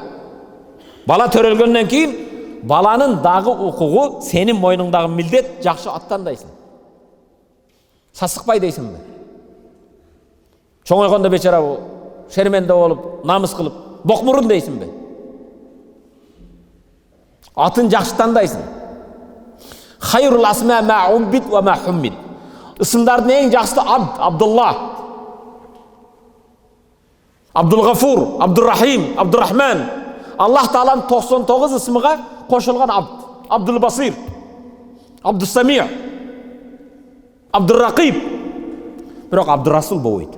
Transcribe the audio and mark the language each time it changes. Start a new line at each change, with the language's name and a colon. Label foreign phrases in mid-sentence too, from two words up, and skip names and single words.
Kyrgyz: Бала төрөлгөндөн кийин баланын дагы укугу сенин мойнуңдагы милдет, жакшы аттандайсың. Сасыкпай дейсиңби? Чоңойгондо бечара шерменде болуп, намыс кылып, бокмурун дейсиңби? Атын жакшы тандайсың.
Arabic: خير الأسماء ما عبد وما حمد.
Kyrgyz: Ысымдардын эң жакшысы Абдулла, Абдулгафур, Абдуррахим, Абдуррахман. Аллах Тааланын 99 ысымыга кошулган Абдул-Басир, Абдус-Сами, Абдур-Ракиб. Бирок Абдур-Расул болбойт.